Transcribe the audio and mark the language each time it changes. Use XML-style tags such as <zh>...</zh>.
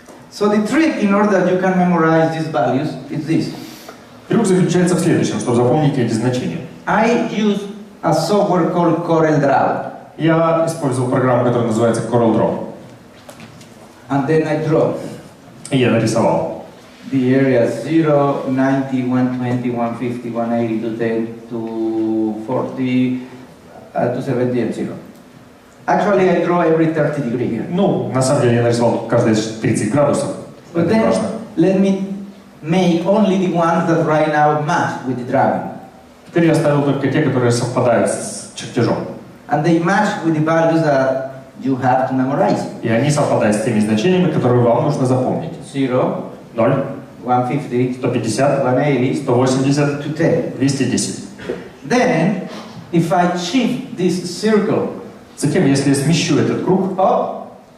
<en>So the trick in order that you can memorize these values is this.</en> <ru>Трюк заключается в следующем, чтобы запомнить эти значения.</ru> <en>I use a software called CorelDRAW.</en> <ru>Я использовал программу, которая называется CorelDRAW.</ru> <en>And then I draw</en> <ru>И я нарисовал</ru> <en>the areas 0, 90, 120, 150, 180, 210, 240, 270 and 0. Actually, I draw every 30 degree here.</en> <ru>Ну, на самом деле я нарисовал каждые 30 градусов.</ru> <en>But</en> <ru>Это</ru> <en>then,</en> <ru>важно.</ru> <en>let me make only the ones that right now match with the drawing.</en> <ru>Теперь я оставил только те, которые совпадают с чертежом.</ru> <en>And they match with the values that you have to memorize.</en> <ru>И они совпадают с теми значениями, которые вам нужно запомнить.</ru> <en>0,</en> <ru>0,</ru> <en>150,</en> <ru>150,</ru> <en>180,</en> <ru>180,</ru> <en>210.</en> <ru>210.</ru> <en>Then, if I shift this circle</en> <ru>Затем, если я смещу этот круг</ru> <en>up,</en>